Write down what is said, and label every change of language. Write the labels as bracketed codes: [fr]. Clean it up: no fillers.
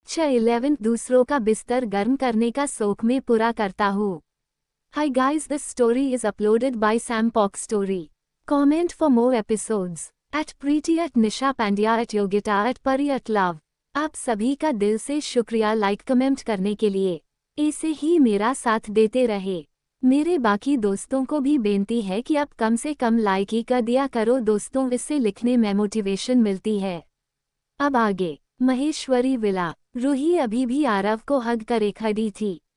[hi] Chapter 11 दूसरों का बिस्तर गर्म करने का शौक में पूरा करता हूँ। [en] Hi guys, this story is uploaded by Sam Pock Story. Comment for more episodes. At Preeti at Nisha Pandya at Yogita at Pari at Love. [hi] आप सभी का दिल से शुक्रिया लाइक कमेंट करने के लिए। ऐसे ही मेरा साथ देते रहे। मेरे बाकी दोस्तों को भी बेनती है कि आप कम से कम लाइक ही कर दिया करो दोस्तों, इससे लिखने में मोटिवेशन मिलती है। अब आगे। महेश्वरी विला। रूही अभी भी आरव को हग करे खड़ी थी।